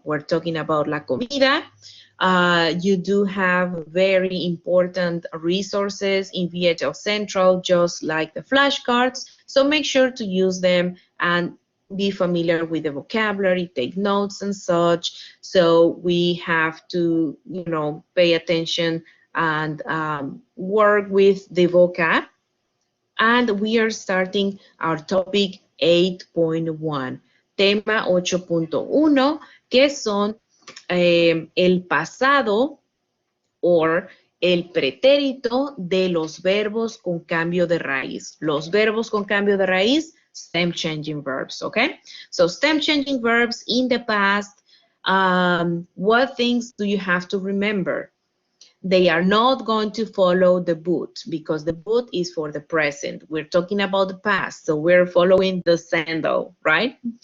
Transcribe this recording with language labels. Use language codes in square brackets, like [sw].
[en] We're talking about [es] la comida. [en] You do have very important resources in VHL Central, just like the flashcards. So make sure to use them and be familiar with the vocabulary, take notes and such. So we have to, you know, pay attention and work with the vocab. And we are starting our topic 8.1, [es] tema 8.1, que son el pasado or el pretérito de los verbos con cambio de raíz. Los verbos con cambio de raíz, [en] stem changing verbs, okay? So stem changing verbs in the past, what things do you have to remember? They are not going to follow the boot because the boot is for the present. We're talking about the past, so we're following the sandal, right?